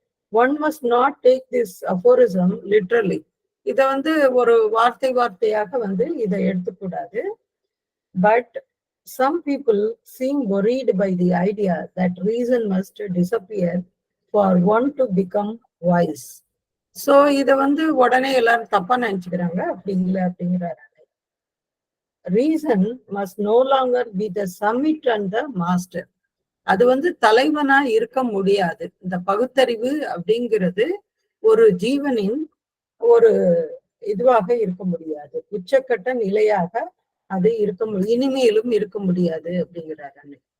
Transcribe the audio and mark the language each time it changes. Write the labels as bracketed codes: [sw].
[en] One must not take this aphorism literally. [ta] இத வந்து ஒரு வார்த்தையாக வந்து இதை எடுத்துக்கூடாது. [en] But some people seem worried by the idea that reason must disappear for one to become wise. [ta] So இத வந்து உடனே எல்லாரும் தப்பா நினைச்சுக்கிறாங்க. அப்படி இல்லை அப்படிங்கிறாரு. [en] Reason must no longer be the summit and the master. [ta] அது வந்து தலைவனா இருக்க முடியாது. இந்த பகுத்தறிவு அப்படிங்கிறது ஒரு ஜீவனின் ஒரு இதுவாக இருக்க முடியாது, உச்சக்கட்ட நிலையாக அது இனிமேலும் இருக்க முடியாது அப்படிங்கிறாரு அன்னை.